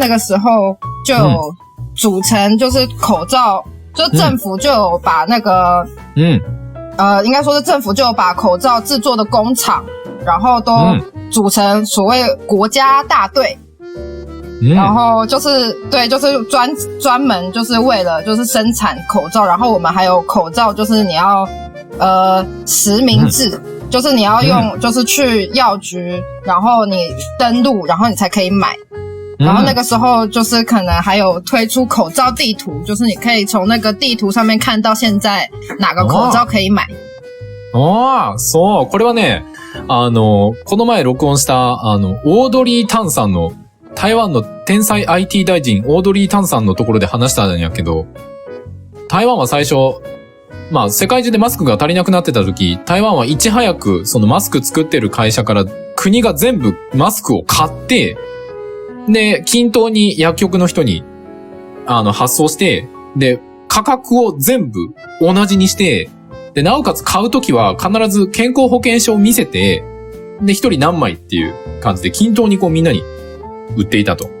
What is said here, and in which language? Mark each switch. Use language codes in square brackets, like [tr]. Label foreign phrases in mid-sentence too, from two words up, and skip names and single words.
[zh] 个时候就有组成，就是口罩，就政府就有把那个应该说是政府就有把口罩制作的工厂，然后都组成所谓国家大队，然后就是对，就是专门就是为了就是生产口罩，然后我们还有口罩，就是你要实名制。就是你要用，就是去药局，然后你登录，然后你才可以买。然后那个时候就是可能还有推出口罩地图，就是你可以从那个地图上面看到现在哪个口罩可以買。 [ja] そう、これはね、この前録音した、オードリー・タンさんの、台湾の天才 IT 大臣、オードリー・タンさんのところで話したんやけど、台湾は最初、まあ、世界中でマスクが足りなくなってた時、台湾はいち早くそのマスク作ってる会社から国が全部マスクを買って、で、均等に薬局の人に、発送して、で、価格を全部同じにして、で、なおかつ買うときは必ず健康保険証を見せて、で、一人何枚っていう感じで均等にこうみんなに売っていたと。